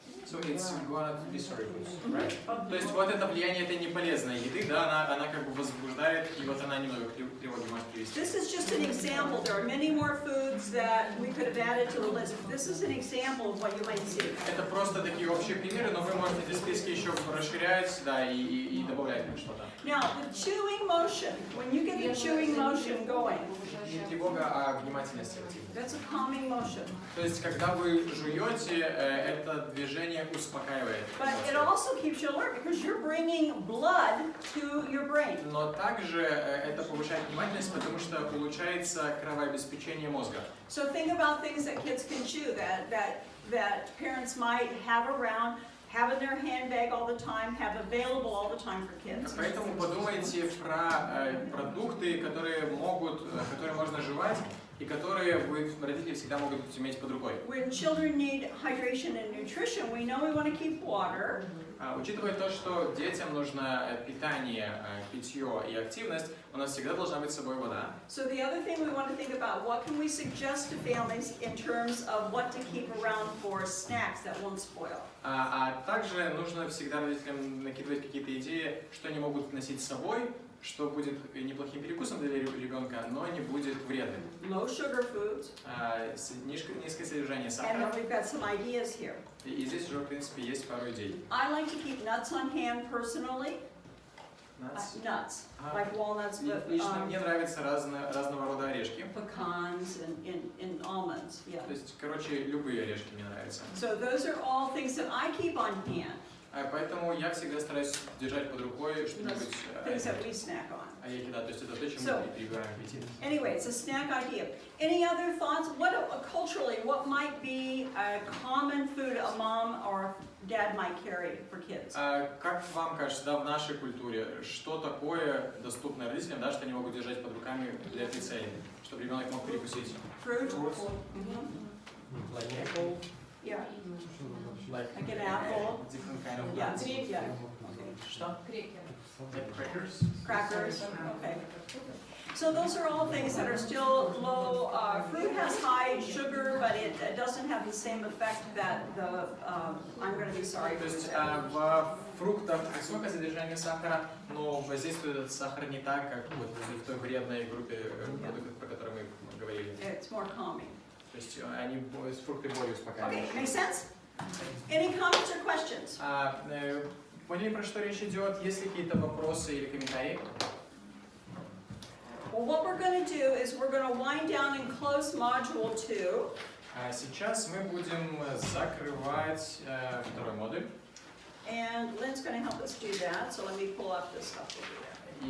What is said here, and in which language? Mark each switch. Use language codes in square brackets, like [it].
[en] So it's gonna be sorry foods, right? [ru] То есть вот это влияние этой неполезной еды, да, она как бы возбуждает, и вот она немного тревоги может привести. [en] This is just an example. There are many more foods that we could have added to the list. This is an example of what you might see. [ru] Это просто такие общие примеры, но вы можете эти списки еще расширять, да, и добавлять что-то. [en] Now, the chewing motion, when you get the chewing motion going, [ru] Не тревога, а внимательность активна. [en] that's a calming motion. [ru] То есть, когда вы жуете, это движение успокаивает. [en] But it also keeps you alert because you're bringing blood to your brain. [ru] Но также это повышает внимательность, потому что улучшается кровообеспечение мозга. [en] So think about things that kids can chew that parents might have around, have in their handbag all the time, have available all the time for kids. [ru] Поэтому подумайте про продукты, которые можно жевать, и которые родители всегда могут иметь под рукой. [en] When children need hydration and nutrition, we know we want to keep water. [ru] Учитывая то, что детям нужно питание, питье и активность, у нас всегда должна быть с собой вода. [en] So the other thing we want to think about, what can we suggest to families in terms of what to keep around for snacks that won't spoil? [ru] А также нужно всегда родителям накидывать какие-то идеи, что они могут носить с собой, что будет неплохим перекусом для ребенка, но не будет вредным. [en] Low sugar foods. [ru] Низкое содержание [en] And [ru] сахара. [en] then we've got some ideas here. [ru] И здесь уже, в принципе, есть пару идей. [en] I like to keep nuts on hand personally. Nuts, like walnuts, but [ru] Лично мне нравятся разного рода орешки. [en] pecans and almonds. Yeah. [ru] То есть, короче, любые орешки мне нравятся. [en] So those are all things that I keep on hand. [ru] Поэтому я всегда стараюсь держать под рукой что-нибудь [en] Things that we snack on. [ru] орехи, да, то есть это то, чем [en] So, [ru] мы перебираем аппетит. [en] Anyway, it's a snack idea. Any other thoughts? Culturally, what might be a common food a mom or dad might carry for kids? [ru] Как вам кажется, да, в нашей культуре, что такое доступно родителям, да, что они могут держать под руками для этой цели, чтобы ребенок мог перекусить? [en] Fruit? Fruits. Like apple? Yeah. Like an apple. Different kind of Yeah. nuts. Yeah. [ru] Что? Крекер. [en] Like crackers? Crackers. Okay. So those are all things that are still low. Fruit has high sugar, but it doesn't have the same effect that the I'm going to be sorry. [ru] То есть в фруктах высокое содержание сахара, но воздействует этот сахар не так, как вот в той вредной группе продуктов, про которые мы говорили. [en] It's more calming. [ru] То есть они фрукты более успокаивающие. [en] Okay, makes sense? Any comments or questions? [ru] Поняли, про что речь идет? Есть ли какие-то вопросы или комментарии? [en] Well, what we're going to do is we're going to wind down and close Module 2. [ru] А сейчас мы будем закрывать второй модуль. [en] And Lynn's going to help us do that, so let me pull up the stuff over there.